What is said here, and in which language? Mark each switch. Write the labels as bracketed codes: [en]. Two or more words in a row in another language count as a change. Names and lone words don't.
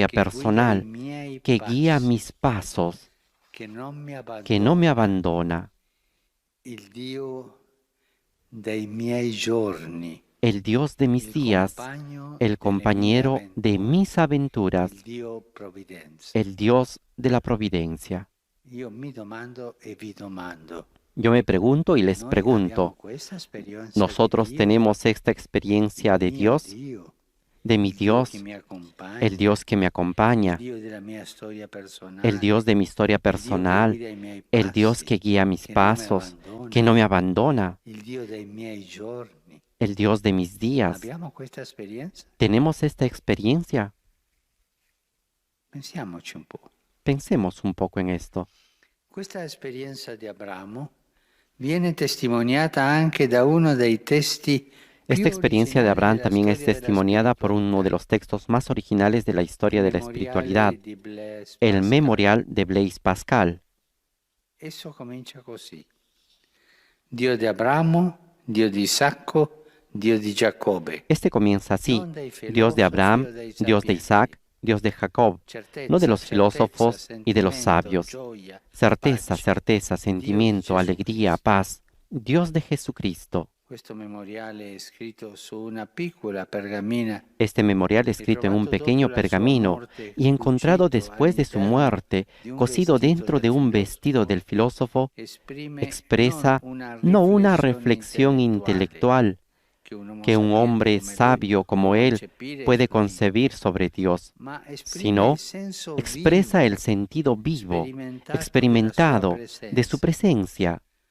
[it] che guida i [es] personal, [it] miei [es] que guía [it] passi, [es] mis pasos, [it] che non mi [es] que no me [it] abbandona, [es] abandona, [it] il Dio dei miei giorni, [es] el Dios de mis [it] il [es] días, [it] compagno [es] el [it] delle mie [es] compañero de [it] avventure, [es] mis aventuras, [it] il Dio provvidenza. [es] el Dios de la providencia. [it] Io mi domando e vi domando, [es] Yo me pregunto y les [it] noi abbiamo [es] pregunto, [it] questa esperienza di [es] ¿nosotros [it] Dio, [es] tenemos esta experiencia [it] il [es] de [it] mio [es] Dios, [it] Dio, [es] de mi [it] il Dio che [es] Dios, [it] mi accompagna, [es] el Dios que me [it] il [es] acompaña, [it] Dio della mia storia personale, [es] el Dios de mi historia [it] il Dio che [es] personal, [it] guida i miei [es] el Dios [it] passi, [es] que guía mis [it] che non mi [es] pasos, [it] abbandona, [es] que no me abandona, [it] il Dio dei miei giorni? [es] el Dios de mis días? [it] Abbiamo questa esperienza? [es] ¿Tenemos esta experiencia? [it] Pensiamoci un po'. [es] Pensemos un poco en esto. [it] Questa esperienza di Abramo viene testimoniata anche da uno dei testi più [es] Esta experiencia de [it] originali [es] Abraham [it] della [es] también es [it] storia della [es] testimoniada por uno de [it] spiritualità, [es] los textos más originales de la historia de la [it] il [es] espiritualidad, [it] memoriale di Blaise [es] el [it] Pascal. [es] Memorial de Blaise Pascal. [it] Esso comincia così: Dio di Abramo, Dio di Isacco, Dio di Giacobbe. [es] Este comienza así: [it] Non dei [es] Dios de [it] filosofi [es] Abraham, [it] o dei [es] Dios de [it] sapienti. [es] Isaac, Dios de Jacob, no de los filósofos y de los sabios. [it] Gioia, [es] Certeza, [it] pace. [es] certeza, sentimiento, alegría, paz. Dios de Jesucristo. [it] Questo memoriale è scritto su una piccola pergamena [es] Este memorial escrito en un pequeño pergamino y encontrado después de su muerte, cosido dentro de un vestido del filósofo, expresa no una reflexión intelectual que un hombre sabio como él puede concebir sobre Dios, sino expresa el sentido vivo, experimentado de su presencia.